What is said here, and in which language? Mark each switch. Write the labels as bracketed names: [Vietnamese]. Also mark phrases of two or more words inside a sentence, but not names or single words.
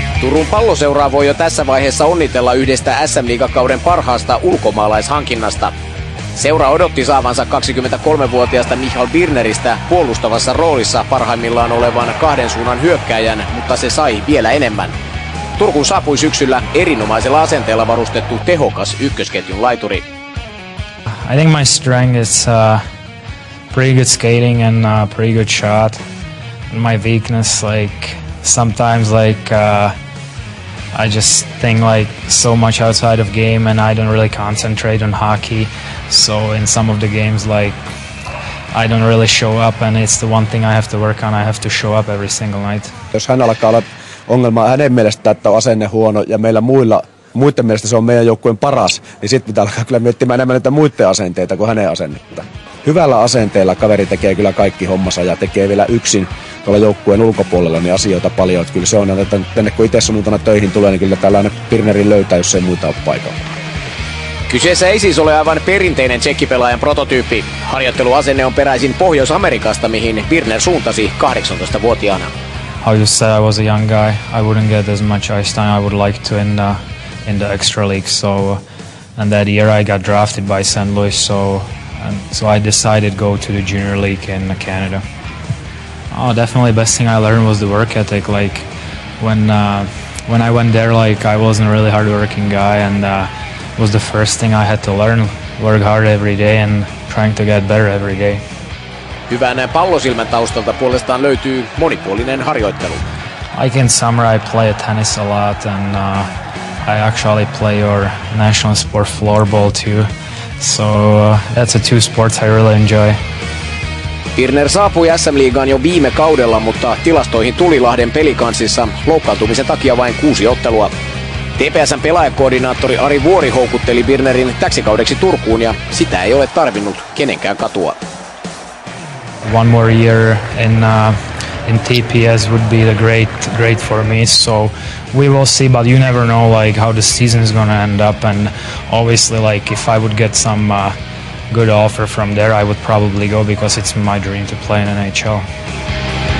[Finnish] Turun Palloseuraa voi jo tässä vaiheessa onnitella yhdestä SM-liigakauden parhaasta ulkomaalaishankinnasta. Seura odotti saavansa 23-vuotiaasta Michal Birneristä puolustavassa roolissa parhaimmillaan olevan kahden suunnan hyökkääjän, mutta se sai vielä enemmän. Turkuun saapui syksyllä erinomaisella asenteella varustettu tehokas ykkösketjun laituri. [English] I think my strength is pretty good skating and pretty good shot. And my weakness, sometimes I just think so much outside of game and I don't really concentrate on hockey. So in some of the games I don't really show up, and it's the one thing I have to work on. I have to show up every single night. [Finnish] Jos hän alkaa olla ongelma hänen mielestään, että on asenne huono ja meillä muiden mielestä se on meidän joukkueen paras, niin sitten pitää alkaa kyllä miettimään enemmän näitä muiden asenteita kuin hänen asennetta. Hyvällä asenteella kaveri tekee kyllä kaikki hommansa ja tekee vielä yksin tuolla joukkueen ulkopuolella niin asioita paljon. Että kyllä se on, että tänne kun itse sunnuntaina töihin tulee, niin kyllä tällainen Birnerin löytää, jos ei muita ole paikalla. Kyseessä ei siis ole aivan perinteinen tsekkipelaajan prototyyppi. Harjoitteluasenne on peräisin Pohjois-Amerikasta, mihin Birner suuntasi 18-vuotiaana. [English] How you said, I was a young guy. I wouldn't get as much ice time I would like to in the extra league. And that year I got drafted by St. Louis, so I decided to go to the junior league in Canada. Oh, definitely best thing I learned was the work ethic. When I went there, I wasn't a really hard-working guy, and it was the first thing I had to learn. Work hard every day and trying to get better every day. [Finnish] Hyvän pallosilmän taustalta puolestaan löytyy monipuolinen harjoittelu. [English] I can summarize, I play tennis a lot, and I actually play our national sport floorball too. So that's the two sports I really enjoy. [Finnish] Birner saapui SM-liigaan jo viime kaudella, mutta tilastoihin tuli Lahden Pelicansissa loukkaantumisen takia vain 6 ottelua. TPS:n pelaajakoordinaattori Ari Vuori houkutteli Birnerin täksi kaudeksi Turkuun ja sitä ei ole tarvinnut kenenkään katua. [English] One more year in TPS would be great for me. So we will see, but you never know how the season is gonna end up. And obviously, if I would get some good offer from there, I would probably go because it's my dream to play in NHL.